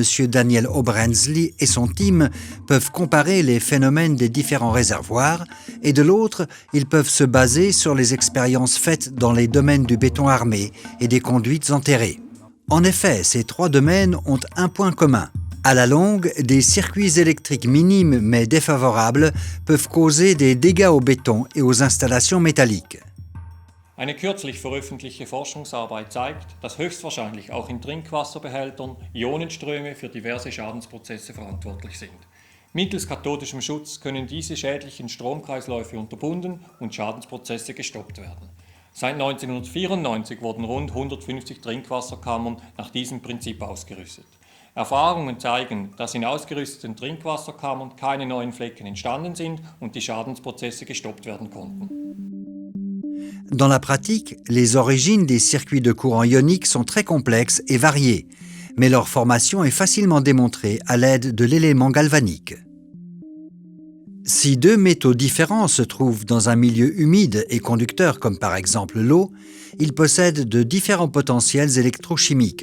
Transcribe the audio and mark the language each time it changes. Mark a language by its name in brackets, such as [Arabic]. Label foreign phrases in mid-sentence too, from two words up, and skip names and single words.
[French] Daniel Obrenzli, et son team peuvent comparer les phénomènes des différents réservoirs, et de l'autre, ils peuvent se baser sur les expériences faites dans les domaines du béton armé et des conduites enterrées. En effet, ces trois domaines ont un point commun. À la longue, des circuits électriques minimes mais défavorables peuvent causer des dégâts au béton et aux installations métalliques. [German] Eine kürzlich veröffentlichte Forschungsarbeit zeigt, dass höchstwahrscheinlich auch in Trinkwasserbehältern Ionenströme für diverse Schadensprozesse verantwortlich sind. Mittels kathodischem Schutz können diese schädlichen Stromkreisläufe unterbunden und Schadensprozesse gestoppt werden. Seit 1994 wurden rund 150 Trinkwasserkammern nach diesem Prinzip ausgerüstet. Erfahrungen zeigen, dass in ausgerüsteten Trinkwasserkammern keine neuen Flecken entstanden sind und die Schadensprozesse gestoppt werden konnten. [French] Dans la pratique, les origines des circuits de courant ionique sont très complexes et variées, mais leur formation est facilement démontrée à l'aide de l'élément galvanique. Si deux métaux différents se trouvent dans un milieu humide et conducteur comme par exemple l'eau, ils possèdent de différents potentiels électrochimiques.